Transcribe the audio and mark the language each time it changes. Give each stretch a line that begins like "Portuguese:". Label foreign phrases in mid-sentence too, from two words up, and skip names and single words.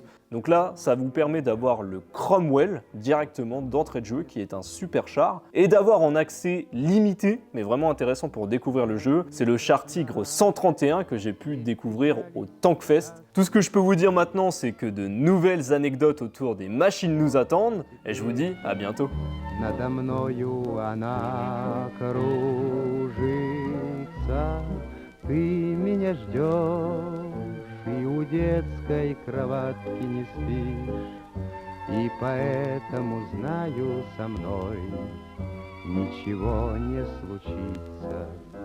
French: Donc là, ça vous permet d'avoir le Cromwell directement d'entrée de jeu, qui est un super char, et d'avoir en accès limité, mais vraiment intéressant pour découvrir le jeu, c'est le char Tigre 131 que j'ai pu découvrir au Tankfest. Tout ce que je peux vous dire maintenant, c'est que de nouvelles anecdotes autour des machines nous attendent, et je vous dis à bientôt.
Russian: Надо мною она кружится, ты меня ждешь, и у детской кроватки не спишь, и поэтому знаю, со мной ничего не случится.